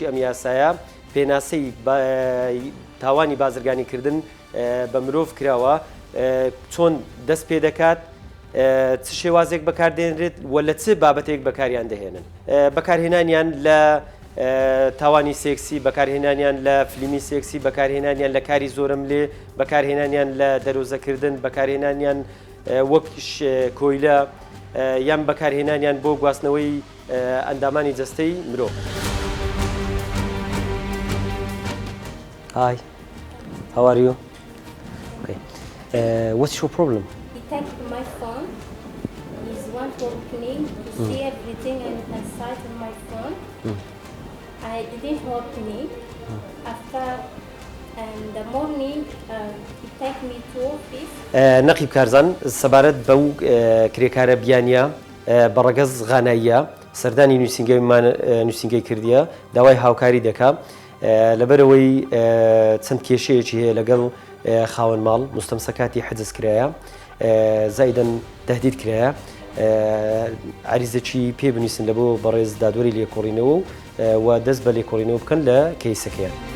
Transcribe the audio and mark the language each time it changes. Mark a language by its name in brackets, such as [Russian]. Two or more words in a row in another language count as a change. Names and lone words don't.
[Central Kurdish] ئەم یاسایە پێناسەی تاوانی بازرگانیکردن بە مرۆڤ کراوە چۆن دەست پێ دەکات چ شێوازێک بەکاردێنرێت و لە چ بابەتێک بەکاریان دەهێنن بەکارهێنانیان لە تاوانی سێکسی بەکارهێنانیان لە فلیمی سێکسی بەکارهێنانیان لە کاری زۆرم لێ بەکارهێنانیان لە دەرۆزەکردن بەکارهێنانیان وەک کۆیلە یان بەکارهێنانیان بۆ گواستنەوەی ئەندامانی جەستەی مرۆڤ. [English] Hi, how are you? Okay. What's your problem? He takes my phone. He's one for clean to see everything inside of my phone. I didn't help me. After the morning, he take me to office. [Central Kurdish] نقیب کارزان سەبارەت بەو کرێکارە بیانیە بەڕەگەز غاناییە سەردانی نووسنگەی کردیە داوای هاوکاری دەکات لەبەرەوەی چەند کێشەیەکی هەیە لەگەڵ خاوەن ماڵ مستەمسەکاتی حەجز کرایە زایدەن تهدید کرایە عریزەکی پێ بنووسن لە بۆ بەڕێز دادوەری لێکۆڵینەوە و دەست بە لێکۆڵینەوە بکەن لە کەیسەکەیان.